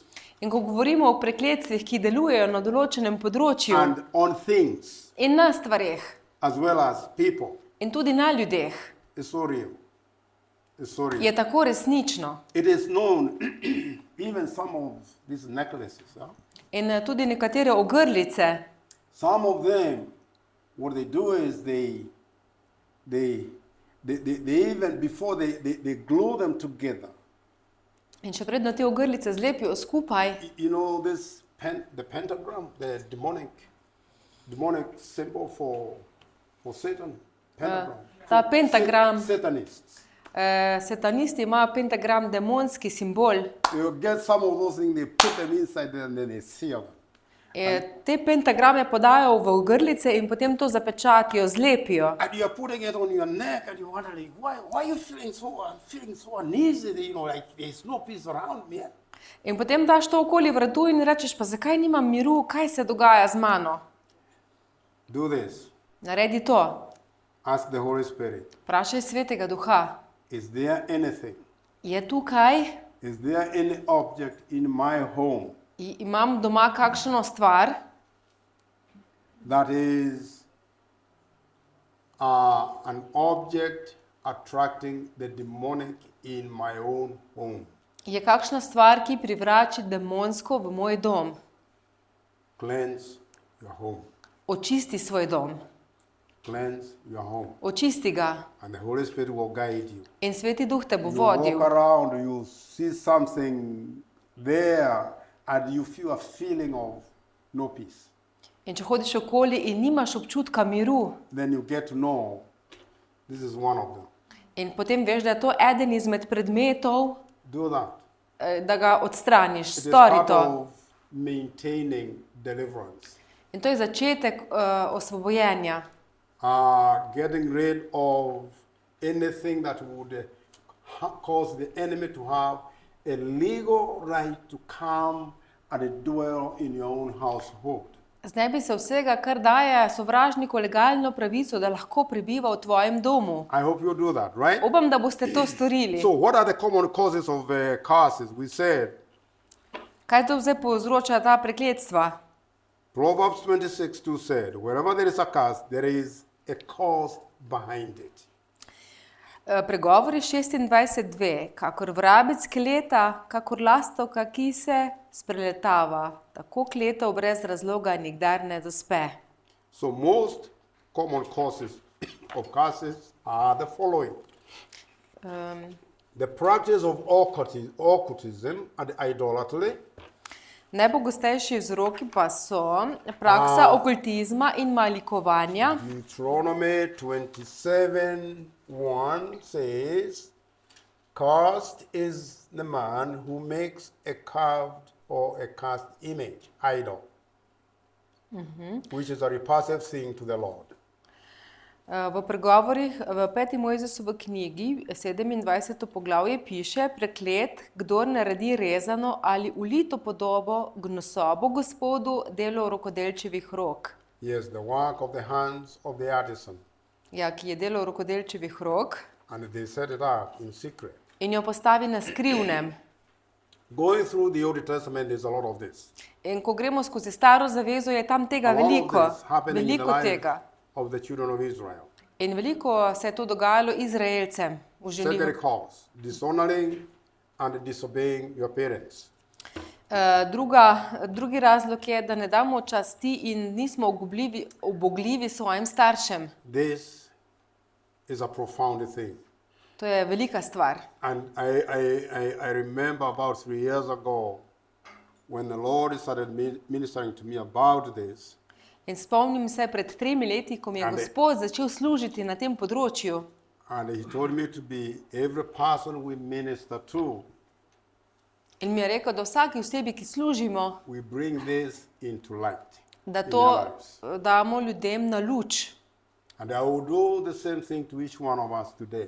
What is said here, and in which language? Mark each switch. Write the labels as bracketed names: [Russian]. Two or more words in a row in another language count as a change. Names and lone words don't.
[Slovenian] In ko govorimo o prekletstvih, ki delujejo na določenem področju [English] and on things [Slovenian] in na stvareh [English] as well as people, [Slovenian] in tudi na ljudeh, [English] it's so real. It's so real. [Slovenian] je tako resnično. [English] It is known, even some of these necklaces, [Slovenian] In tudi nekatere ogrlice, [English] some of them, what they do is they even, before they glue them together, [Slovenian] in še predno te ogrlice zlepijo skupaj, [English] you know, the pentagram, the demonic symbol for Satan, [Slovenian] pentagram. ta pentagram, [English] Satanists. [Slovenian] satanisti imajo pentagram, demonski simbol. [English] You get some of those things, they put them inside there and then they seal them. [Slovenian] Te pentagrame podajo v ogrlice in potem to zapečatijo, zlepijo. [English] And you're putting it on your neck and you're wondering, why are you feeling so uneasy, you know, like there's no peace around me. [Slovenian] In potem daš to okoli vratu in rečeš, pa zakaj nimam miru, kaj se dogaja z mano? [English] Do this. [Slovenian] Naredi to. [English] Ask the Holy Spirit, [Slovenian] Vprašaj Svetega Duha. [English] is there anything, [Slovenian] Je tukaj, [English] is there any object in my home [Slovenian] imam doma kakšno stvar, [English] that is an object attracting the demonic in my own home? [Slovenian] je kakšna stvar, ki privrači demonsko v moj dom. [English] Cleanse your home. [Slovenian] Očisti svoj dom. [English] Cleanse your home. [Slovenian] Očisti ga. [English] And the Holy Spirit will guide you. [Slovenian] In Sveti Duh te bo [English] You walk [Slovenian] vodil. [English] around, you see something there, and you feel a feeling of no peace. [Slovenian] In če hodiš okoli in nimaš občutka miru, [English] Then you get to know this is one of them. [Slovenian] in potem veš, da je to eden izmed predmetov, [English] Do that. [Slovenian] da ga odstraniš, [English] It is [Slovenian] stori [English] part [Slovenian] to. [English] of maintaining deliverance. [Slovenian] In to je začetek osvobojenja. [English] Getting rid of anything that would cause the enemy to have a legal right to come and dwell in your own household. [Slovenian] Zdaj bi se vsega, kar daje sovražniku legalno pravico, da lahko prebiva v tvojem domu. [English] I hope you do that, right? [Slovenian] Upam, da boste to storili. [English] So what are the common causes of curses? We said [Slovenian] Kaj to zdaj povzroča ta prekletstva? [English] Proverbs 26:2 said, wherever there is a curse, there is a cause behind it. [Slovenian] Pregovori 26:2. Kakor vrabec kleta, kakor lastovka, ki se spreletava, tako kletov brez razloga nikdar ne dospe. [English] So most common causes of curses are the following. The practice of occultism and idolatry, [Slovenian] Najpogostejši vzroki pa so praksa okultizma in malikovanja. [English] Deuteronomy 27:1 says, cursed is the man who makes a carved or a cast image, idol, which is a repulsive thing to the Lord. [Slovenian] V pregovorih v 5. Mojzesovi knjigi 27. poglavje piše: preklet, kdor naredi rezano ali ulito podobo, gnosobo Gospodu, delo rokodelčevih rok. [English] Yes, the work of the hands of the artisan. [Slovenian] Ja, ki je delo rokodelčevih rok [English] And they set it up in secret. [Slovenian] in jo postavi na skrivnem. [English] Going through the Old Testament, there's a lot of this. [Slovenian] In ko gremo skozi staro zavezo, je tam tega [English] A lot of [Slovenian] veliko, [English] this happening in the [Slovenian] veliko [English] life [Slovenian] tega. [English] of the children of Israel. [Slovenian] In veliko se je to dogajalo Izraelcem v [English] Second [Slovenian] življenju. [English] cause, dishonoring and disobeying your parents. [Slovenian] Drugi razlog je, da ne damo časti in nismo ubogljivi svojim staršem. [English] This is a profound thing. [Slovenian] To je velika stvar. [English] And I remember about 3 years ago when the Lord started ministering to me about this. [Slovenian] In spomnim se pred 3 leti, ko mi je Gospod začel služiti na tem področju. [English] And he told me to be every person we minister to, [Slovenian] In mi je rekel, da vsaki osebi, ki služimo, [English] we bring this into light [Slovenian] da [English] in [Slovenian] to [English] their lives. [Slovenian] damo ljudem na luč. [English] And I will do the same thing to each one of us today.